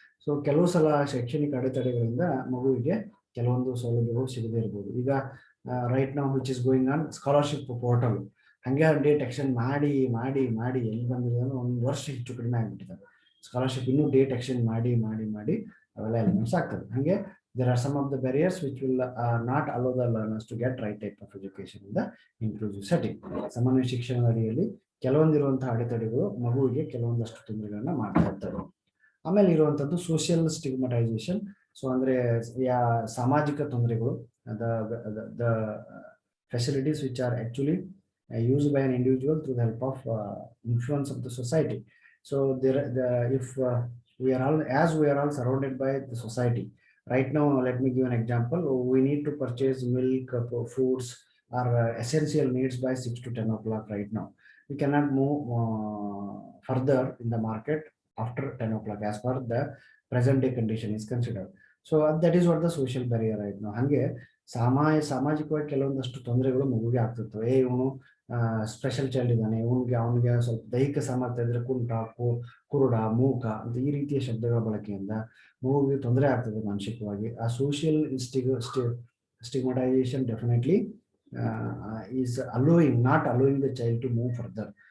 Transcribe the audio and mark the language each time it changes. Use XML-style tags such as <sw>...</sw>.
<kn>So ಕೆಲವು ಸಲ ಶೈಕ್ಷಣಿಕ ಅಡೆತಡೆಗಳಿಂದ ಮಗುವಿಗೆ ಕೆಲವೊಂದು ಸೌಲಭ್ಯಗಳು ಸಿಗದೇ ಇರ್ಬೋದು. ಈಗ</kn> <en>right now which is going on scholarship portal,</en> <kn>ಹಂಗೆ ಡೇಟ್ ಎಕ್ಸ್ಟೆಂಡ್ ಮಾಡಿ ಮಾಡಿ ಮಾಡಿ ಎಲ್ಲಿ ಬಂದಿದೆ ಅಂದ್ರೆ 1 ವರ್ಷ ಹೆಚ್ಚು ಕಡಿಮೆ ಆಗ್ಬಿಟ್ಟಿದ್ದಾರೆ. ಸ್ಕಾಲರ್ಶಿಪ್ ಇನ್ನೂ ಡೇಟ್ ಎಕ್ಸ್ಟೆಂಡ್ ಮಾಡಿ ಮಾಡಿ ಮಾಡಿ ಅವೆಲ್ಲ ಎಲಿಮೆಂಟ್ಸ್ ಆಗ್ತದೆ.</kn> <en>ಹಂಗೆ there are some of the barriers which will not allow the learners to get right type of education in the inclusive setting.</en> <kn>ಸಾಮಾನ್ಯ ಶಿಕ್ಷಣದ ಅಡಿಯಲ್ಲಿ ಕೆಲವೊಂದಿರುವಂತಹ ಅಡೆತಡೆಗಳು ಮಗುವಿಗೆ ಕೆಲವೊಂದಷ್ಟು ತೊಂದರೆಗಳನ್ನ ಮಾಡ್ತಾ ಇರ್ತವೆ. ಆಮೇಲೆ ಇರುವಂತದ್ದು ಸೋಷಿಯಲ್ ಸ್ಟಿಗ್ಮಟೈಸೇಷನ್.</kn> <en>so</en> <kn>ಅಂದ್ರೆ ಸಾಮಾಜಿಕ ತೊಂದರೆಗಳು,</kn> <en>the facilities which are actually used by an individual through the help of influence of the society. So if we are all surrounded by the society right now. Let me give an example. We need to purchase milk, foods or essential needs by 6 to 10 o'clock right now. We cannot move further in the market after 10 o'clock as per the present day condition is considered. So that is what the social barrier right now.</en> <kn>ಹಂಗೆ ಸಾಮಾಜಿಕವಾಗಿ ಕೆಲವೊಂದಷ್ಟು ತೊಂದರೆಗಳು ಮಗುವಿಗೆ ಆಗ್ತಿರ್ತವೆ. ಇವನು special child ಇದ್ದಾನೆ, ಅವನಿಗೆ ಸ್ವಲ್ಪ ದೈಹಿಕ ಸಾಮರ್ಥ್ಯ ಇದ್ರೆ ಕುರುಡ, ಮೂಕ ಅಂತ ಈ ರೀತಿಯ ಶಬ್ದಗಳ ಬಳಕೆಯಿಂದ ಮಗುವಿಗೆ ತೊಂದರೆ ಆಗ್ತದೆ ಮಾನಸಿಕವಾಗಿ.</kn> <en>ಆ social stigmatisation definitely is not allowing the child to move further.</en>